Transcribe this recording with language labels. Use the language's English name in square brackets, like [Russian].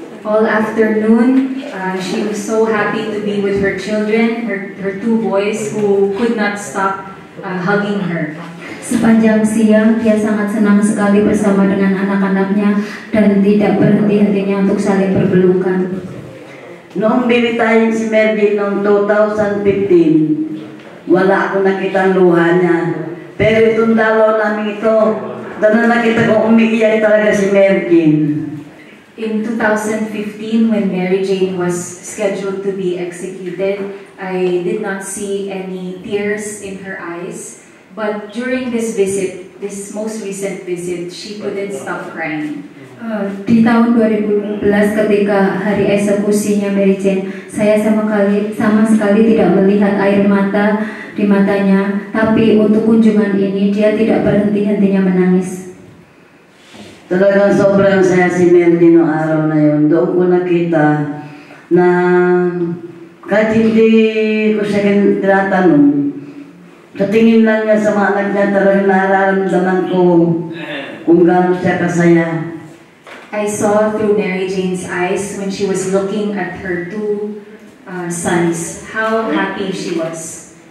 [English] All afternoon, she was so happy to be with her children, her two boys who could not stop hugging her. [Indonesian] Sepanjang siang, dia sangat senang sekali bersama dengan anak-anaknya dan tidak berhenti-hentinya untuk saling berpelukan. [Filipino] Noong binitayin si Mary noong 2015, wala akong nakita ang luha niya. Pero itong dalaw namin ito, doon nakita ko umiiyak talaga si Mary Jane. [English] In 2015, when Mary Jane was scheduled to be executed, I did not see any tears in her eyes. But during this visit, this most recent visit, she couldn't stop crying. [Indonesian] Di tahun 2015 ketika hari eksekusinya Mary Jane, saya sama sekali tidak melihat air mata di matanya, tapi untuk kunjungan ini dia tidak berhenti-hentinya menangis. [Filipino] Talagang sobrang saya si Mary Jane noong araw na yun. Doon ko nakita na kahit hindi ko siya tinatanong, sa tingin lang niya sa mga anak niya, talagang nararamdaman ko kung gaano siya kasaya. [English] I saw through Mary Jane's eyes when she was looking at her two sons how happy she was.